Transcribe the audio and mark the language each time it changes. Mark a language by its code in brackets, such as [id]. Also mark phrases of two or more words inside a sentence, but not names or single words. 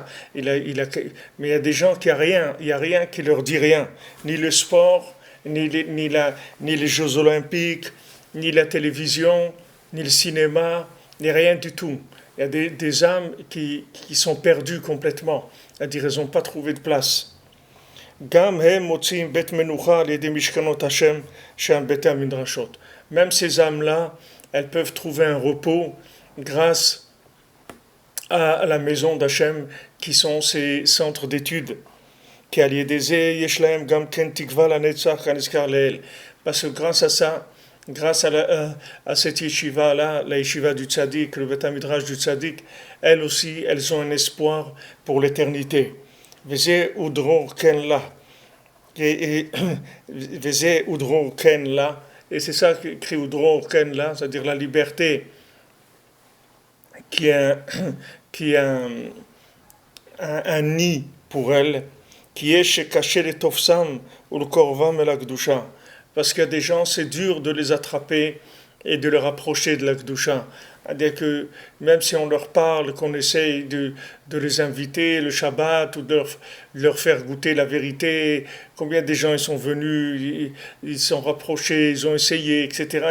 [fr] Mais il y a des gens qui a rien, il n'y a rien qui leur dit rien, ni le sport, ni les Jeux Olympiques, ni la télévision, ni le cinéma, ni rien du tout. Il y a des âmes qui sont perdues complètement, c'est-à-dire elles n'ont pas trouvé de place. [he] גם הם מוצאים בית מנוחה על ידי משכנות השם שהם בתי המדרשות. [fr] Même ces âmes-là, elles peuvent trouver un repos grâce à la maison d'Hachem qui sont ces centres d'études. [he] כי על ידי זה יש להם גם כן תקווה לנצח כנזכר לעיל. [fr] Parce que grâce à ça, grâce à cette yeshiva-là, la yeshiva du tzaddik, le Beth Midrash du tzaddik, elles aussi, elles ont un espoir pour l'éternité. [he] וזה ודרור כן לה. וזה ודרור כן לה. [fr] Et c'est ça qu'écrit [he] ודרור כן לה, [fr] c'est-à-dire la liberté qui est qui est un nid pour elle, qui est [he] שקשה לתופסם ולקרבם אל הקדושה. [fr] Parce qu'il y a des gens, c'est dur de les attraper et de les rapprocher de la Kedusha. C'est-à-dire que même si on leur parle, qu'on essaye de les inviter le Shabbat ou de leur faire goûter la vérité, combien de gens ils sont venus, ils sont rapprochés, ils ont essayé, etc.